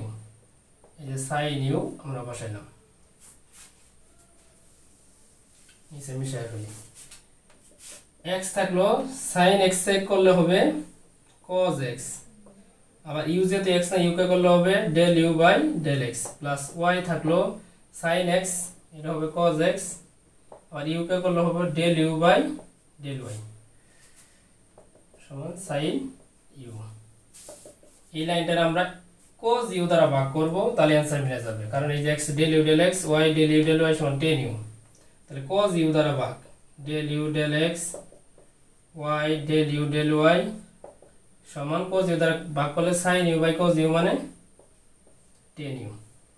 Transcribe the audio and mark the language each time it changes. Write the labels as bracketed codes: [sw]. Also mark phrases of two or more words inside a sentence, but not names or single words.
[bn] এই যে [en] sin u [bn] আমরা বসাইলাম, নিচে মিশাই ফেলি। x থাকলো [en] sin x [bn] চেক করলে হবে [en] cos x, [bn] আবার u যেহেতু x না u কে করলে হবে [en] del u by del x, [bn] প্লাস y থাকলো [en] sin x [bn] এটা হবে [en] cos x, [bn] আর u কে করলে হবে [en] del u by del y [bn] সমান [en] sin u। [bn] এই লাইনটার আমরা [en] cos u [bn] দ্বারা ভাগ করব, তাহলে आंसर মিলে যাবে, কারণ এই যে [en] x del u del x y del u del y [bn] সমান [en] tan u, [bn] তাহলে [en] cos u [bn] দ্বারা ভাগ [en] del u del x y del u del y [bn] সমান [en] cos u [bn] দ্বারা ভাগ করলে [en] sin u by cos u [bn] মানে [en] tan u।